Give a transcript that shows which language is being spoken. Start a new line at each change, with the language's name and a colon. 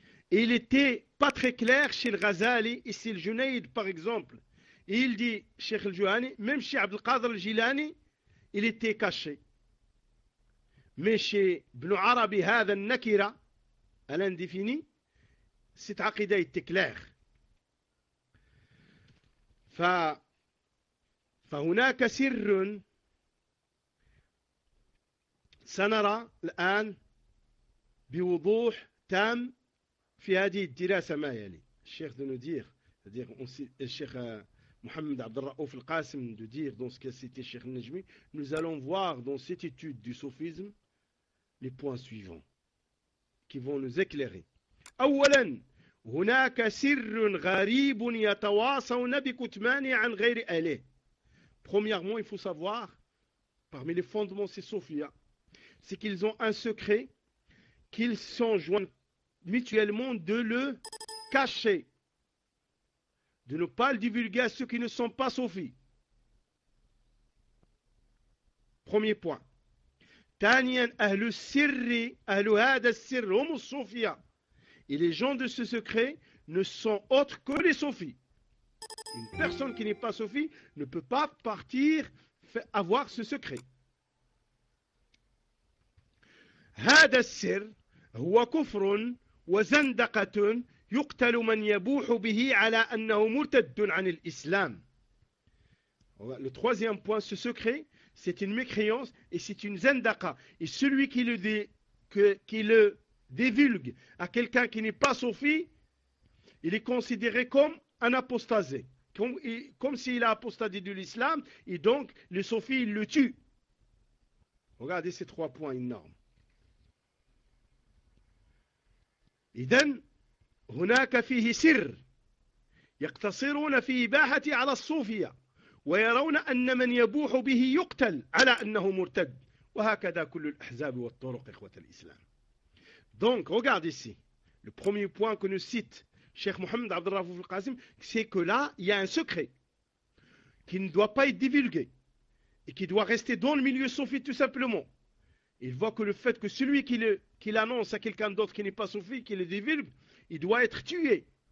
French: Et il n'était pas très clair chez le Ghazali et chez le Junaïd, par exemple. Et il dit, Cheikh Al-Juhani, même chez Abdel Qadr Al-Jilani, il était caché. Mais chez Ibn Arabi,
Arabic: هذا النكرة,
French: à l'indéfini, cette aqida était claire.
Arabic: فهناك سر سنرى الآن بوضوح تام في هذه الدراسة ما يلي.
French: الشيخ de nous dire, c'est-à-dire, الشيخ Mohamed Abdelraouf Al-Qasim de dire dans ce qu'a cité Cheikh Najmi, nous allons voir dans cette étude du sophisme les points suivants qui vont nous éclairer.
Arabic: أولاً هناك سر غريب يتواصون بكتمان عن غير آله.
French: Premièrement, il faut savoir parmi les fondements de ces sophia, c'est qu'ils ont un secret qu'ils s'enjoignent mutuellement de le cacher. De ne pas le divulguer à ceux qui ne sont pas soufis. Premier point.
Arabic: Taniyan ahlu sirri, ahlu hada sirri, homo soufia.
French: Et les gens de ce secret ne sont autres que les soufis. Une personne qui n'est pas soufie ne peut pas partir avoir ce secret.
Arabic: Hada sirri, huwa kufrun, wa zandakatun. يقتل من يبوح به على أنه مرتد عن الإسلام.
French: Le troisième point, ce secret, c'est une mécréance et c'est une zendaka. Et celui qui le dit, qui le divulgue à quelqu'un qui n'est pas soufi, il est considéré comme un apostasé, comme s'il a apostasé de l'Islam et donc le soufi il le tue. Regardez ces trois points énormes. Idem.
Arabic: هناك فيه سر يقتصرون في إباحته على الصوفية ويرون أن من يبوح به يقتل على أنه مرتد وهكذا كل الأحزاب والطرق إخوة الإسلام.
French: Donc regarde ici le premier point que nous cite Cheikh Mohamed Abdelraouf Al-Qasim, c'est que là il y a un secret qui ne doit pas être divulgué et qui doit rester dans le milieu soufi tout simplement. Il voit que le fait que celui qui l'annonce à quelqu'un d'autre qui n'est pas soufi, qui le divulgue, il doit être tué.